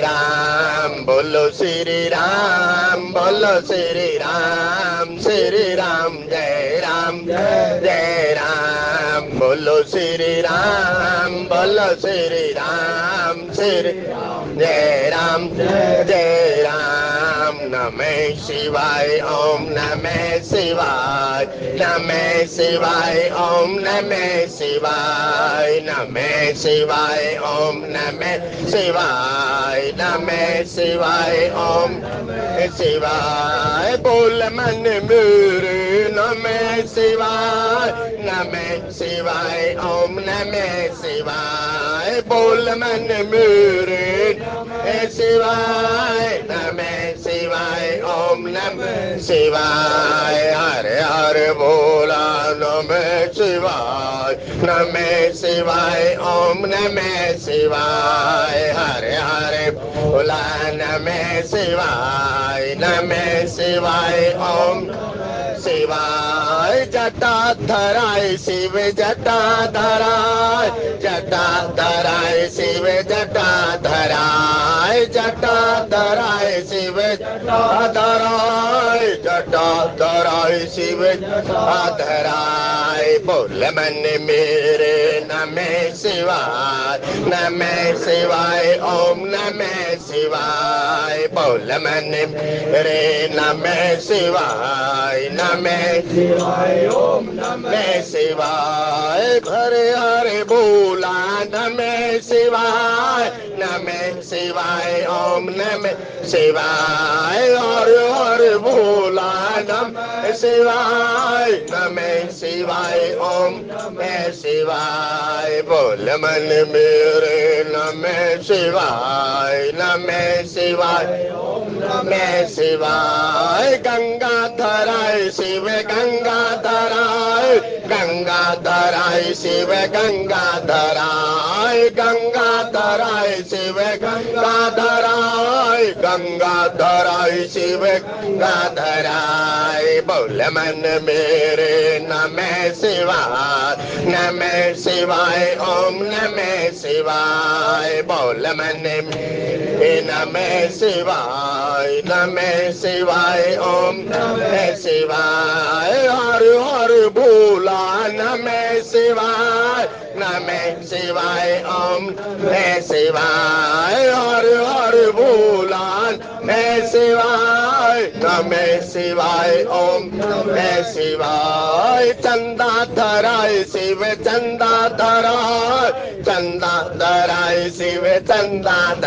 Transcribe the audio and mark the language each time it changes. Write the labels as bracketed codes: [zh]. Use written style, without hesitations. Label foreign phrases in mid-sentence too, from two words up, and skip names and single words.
[hi] राम, बोलो श्री राम, बोलो श्री राम, श्री राम जय राम जय राम, बोलो श्री राम, बोलो श्री राम, श्री जय राम जय राम, [sa] नमः शिवाय ओम नमः शिवाय, नमः शिवाय ओम नमः शिवाय, नमः शिवाय ओम नमः शिवाय, नमः शिवाय ओम नमः शिवाय, [hi] बोल मन [sa] मेरे नमः शिवाय, नमः शिवाय ओम नमः शिवाय, [hi] बोल मन मेरे [sa] नमः शिवाय, नमः शिवाय ओम नमः शिवाय, [hi] हरे हरे बोला [sa] नमः शिवाय, नमः शिवाय ओम नमः शिवाय, [hi] हरे हरे बोला [sa] नमः शिवाय, नमः शिवाय ओम शिवाय, जटा धराय शिव जटा धराय, जटा धराय शिव जटा धराय, जटा धराय शिव जटा धराय, जटा धराय शिव जटा धराय, [hi] बोल मन मेरे [sa] नमः शिवाय, नमः शिवाय ओम नमः शिवाय, [hi] बोल मन मेरे नमः [sa] शिवाय, नमः शिवाय ओम नमः शिवाय, [hi] हरे हरे बोला [sa] नमः शिवाय, नमः शिवाय ओम नमः शिवाय, [hi] हरे हरे बोला [sa] नमः शिवाय, नमः शिवाय ओम नमः शिवाय, [hi] बोल मन मेरे [sa] नमः शिवाय, नमः शिवाय ओम नमः शिवाय, गंगा धराय शिव गंगा धराय, गंगा धराय शिव गंगा धराय, गंगा धराय शिव गंगा धराय, गंगा धराय शिव गंगा धराय, [hi] बोल मन मेरे नमः [sa] शिवाय, नमः शिवाय ओम नमः शिवाय, [hi] बोल मन मेरे [sa] नमः शिवाय, नमः शिवाय ओम नमः शिवाय, [hi] हर हर बोला [sa] नमः शिवाय, नमः शिवाय ओम नमः शिवाय, [hi] हर हर बोला [sa] नमः शिवाय, नमः शिवाय ओम नमः शिवाय, चंदा धराय शिव चंदा धराय, चंदा धराय शिव चंदा